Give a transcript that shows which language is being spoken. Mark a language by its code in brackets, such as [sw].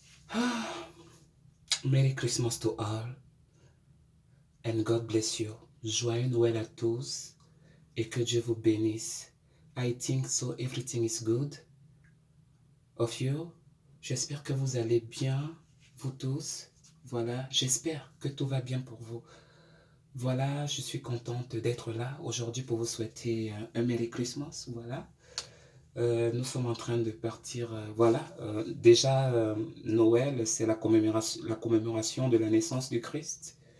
[en] Ah, Merry Christmas to all and God bless you. [fr] Joyeux Noël à tous et que Dieu vous bénisse. [en] I think so everything is good of you. [fr] J'espère que vous allez bien, vous tous. Voilà, j'espère que tout va bien pour vous. Voilà, je suis contente d'être là aujourd'hui pour vous souhaiter un [en] Merry Christmas. [fr] Voilà. Nous sommes en train de partir. Voilà, déjà, Noël, c'est la commémoration de la naissance du Christ.